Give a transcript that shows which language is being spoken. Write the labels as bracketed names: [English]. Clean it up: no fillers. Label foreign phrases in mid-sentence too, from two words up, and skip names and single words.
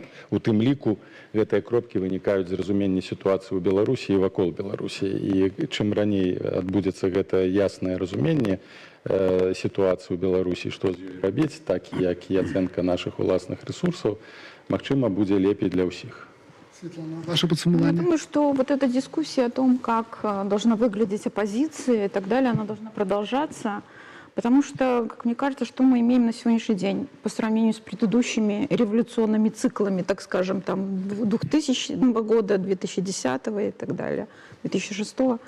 [Belarusian] У тым ліку гэтыя кропкі вынікаюць з разумення сітуацыі ў Беларусі і вакол Беларусі. І чым раней адбудзецца гэта яснае разуменне сітуацыі ў Беларусі, што з ёй рабіць, так як і ацэнка нашых уласных ресурсаў, магчыма, будзе лепей для ўсіх. [Russian] Светлана, ваше Я подсумование. думаю, что вот эта дискуссия о том, как должна выглядеть оппозиция и так далее, она должна продолжаться, потому что, как мне кажется, что мы имеем на сегодняшний день по сравнению с предыдущими революционными циклами, так скажем, там 2000 года, 2010 и так далее, 2006.